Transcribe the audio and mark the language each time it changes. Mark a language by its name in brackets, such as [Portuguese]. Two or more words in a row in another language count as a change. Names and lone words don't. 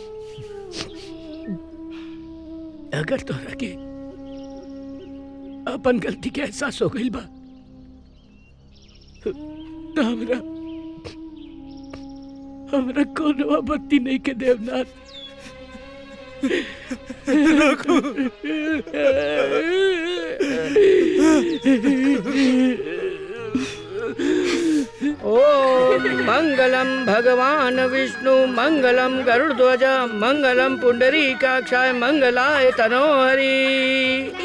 [Bhojpuri] अगर तोहरा के अपन गलती के एहसास हो गइल बा तो हमरा कोनो आपत्ति नहीं के देवनाथ। [Sanskrit] ओम मंगलम भगवान विष्णु मंगलम गरुड़ध्वज मंगलम पुंडरीकाक्षाय मंगलाय तनोहरि।